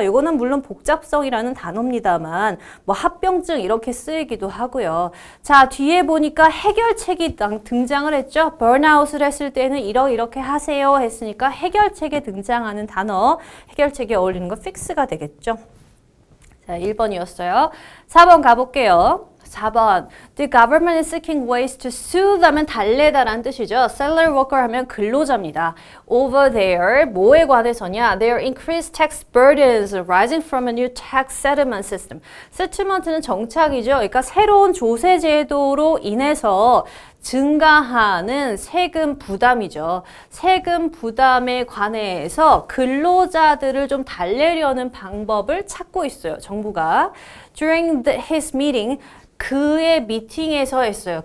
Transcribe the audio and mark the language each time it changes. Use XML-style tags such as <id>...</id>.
<ko>이거는 물론 복잡성이라는 단어입니다만 뭐 합병증 이렇게 쓰이기도 하고요. 자, 뒤에 보니까 해결책이 등장을 했죠. burnout을 했을 때는 이렇게 하세요 했으니까 해결책에 등장하는 단어, 해결책에 어울리는 거 fix가 되겠죠. 자, 1번이었어요. 4번 가볼게요. 4번.</ko> <en>The government is seeking ways to soothe</en> <ko>하면 달래다라는 뜻이죠. Salary worker 하면 근로자입니다.</ko> <en>Over there,</en> <ko>뭐에 관해서냐?</ko> <en>Their increased tax burdens arising from a new tax settlement system.</en> <ko>settlement는 정착이죠. 그러니까 새로운 조세 제도로 인해서 증가하는 세금 부담이죠. 세금 부담에 관해서 근로자들을 좀 달래려는 방법을 찾고 있어요. 정부가.</ko> <en>During his meeting,</en> <ko>그의 미팅에서 했어요.</ko>